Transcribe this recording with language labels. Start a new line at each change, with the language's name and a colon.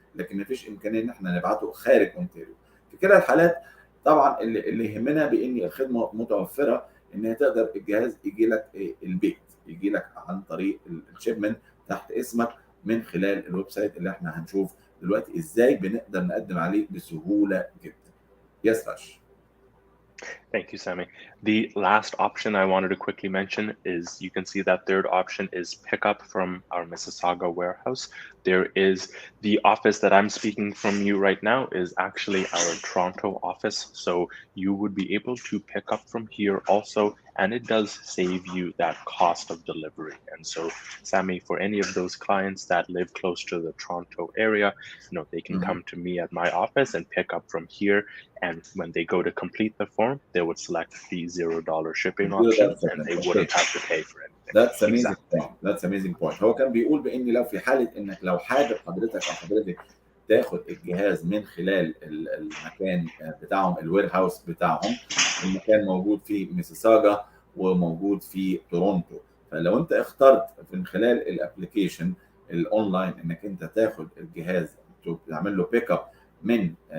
Arabic: لكن ما فيش امكانيه ان احنا نبعته خارج اونتاريو. في كلا الحالات طبعا اللي يهمنا بان الخدمه متوفره، ان هي تقدر الجهاز يجي لك البيت، يجي لك عن طريق الشيبمنت تحت اسمك من خلال الويب سايت اللي احنا هنشوف دلوقتي ازاي بنقدر نقدم عليه بسهوله جدا.
English: Yes راش. Thank you, Sammy. The last option I wanted to quickly mention is you can see that third option is pickup from our Mississauga warehouse. There is the office that I'm speaking from you right now is actually our Toronto office. So you would be able to pick up from here also, and it does save you that cost of delivery. And so, Sammy, for any of those clients that live close to the Toronto area, they can come to me at my office and pick up from here. And when they go to complete the form, they would select the $0 shipping option and they wouldn't have to pay for anything. That's amazing Exactly. point. That's amazing point.
Arabic: هو كان بيقول بان لو في حاله انك لو حابب حضرتك او حضرتك تاخد الجهاز من خلال المكان بتاعهم، الوير هاوس بتاعهم، المكان موجود في ميسيساجا وموجود في تورونتو. فلو انت اخترت من خلال الابلكيشن الاونلاين انك انت تاخد الجهاز تعمل له بيك اب من